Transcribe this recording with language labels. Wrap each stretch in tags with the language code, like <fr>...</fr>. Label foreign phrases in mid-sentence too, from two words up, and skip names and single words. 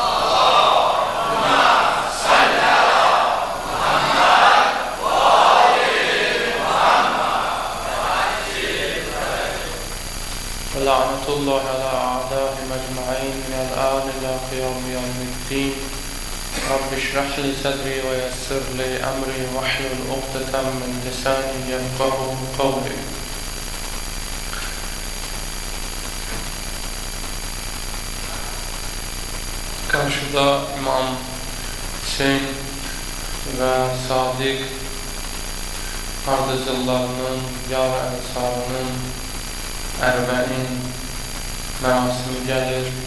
<ar>ولعنة الله على أعدائهم أجمعين من الآن إلى قيام يوم الدين رب اشرح لي صدري ويسر لي أمري واحلل عقدة من لساني يفقهوا قولي.</ar> <az>Karşıda İmam Hüseyin ve Sadiq ardıcıllarının, yar ənsarının Ərbəin mərasimi gəlir.</az>